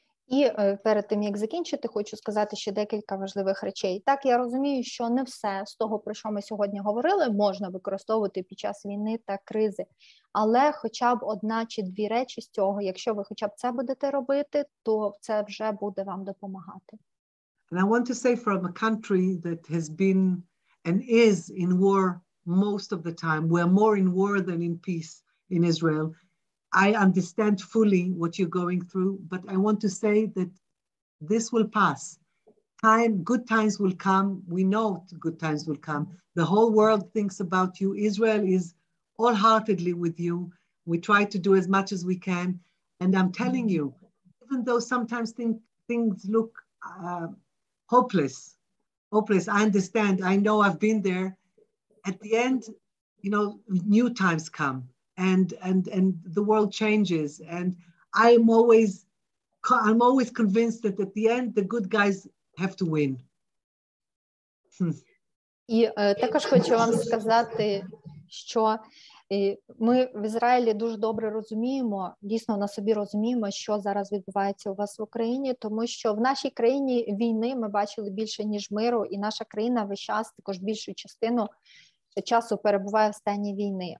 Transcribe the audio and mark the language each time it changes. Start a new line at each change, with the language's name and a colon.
Ukrainian: І перед тим, як закінчити, хочу сказати ще декілька важливих речей. Так, я розумію, що не все з того, про що ми сьогодні говорили, можна використовувати під час війни та кризи. Але хоча б одна чи дві речі з цього, якщо ви хоча б це будете робити, то це вже буде вам допомагати.
English: And I want to say from a country that has been and is in war most of the time, we're more in war than in peace in Israel. I understand fully what you're going through, but I want to say that this will pass. Good times will come. We know good times will come. The whole world thinks about you. Israel is wholeheartedly with you. We try to do as much as we can. And I'm telling you, even though sometimes things look hopeless, I understand. I know I've been there. At the end, you know, new times come. And the world changes, and I'm always convinced that at the end the good guys have to win.
Ukrainian: І також хочу вам сказати, що ми в Ізраїлі дуже добре розуміємо, дійсно на собі розуміємо, що зараз відбувається у вас в Україні, тому що в нашій країні війни ми бачили більше, ніж миру, і наша країна весь час також більшу частину часу перебуває в стані війни.